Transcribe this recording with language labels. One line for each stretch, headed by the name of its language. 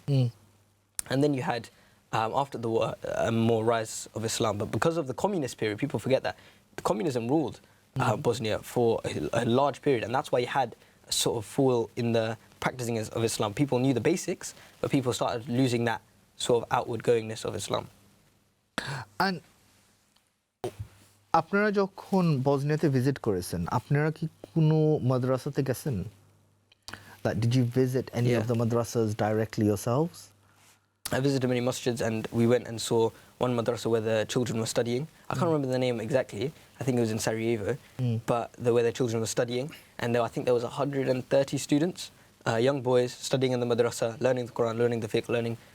English: And then you had, after the war, a more rise of Islam. But because of the communist period, people forget that communism ruled Bosnia for a large period, and that's why you had a sort of fall in the practicing of Islam. People knew the basics, but people started losing that sort of outward goingness of Islam.
Bangla: And আপনারা যখন বসনিয়াতে visit করেছেন আপনারা কি কোনো মাদ্রাসাতে গেছেন?
English: Like, did you visit any of the madrasas directly yourselves? I visited many masjids, and we went and saw one madrasa where the children were studying. I can't remember the name exactly. I think it was in Sarajevo, but where the children were studying, and I think there was 130 students, young boys studying in the madrasa, learning the Quran, learning the fiqh, learning.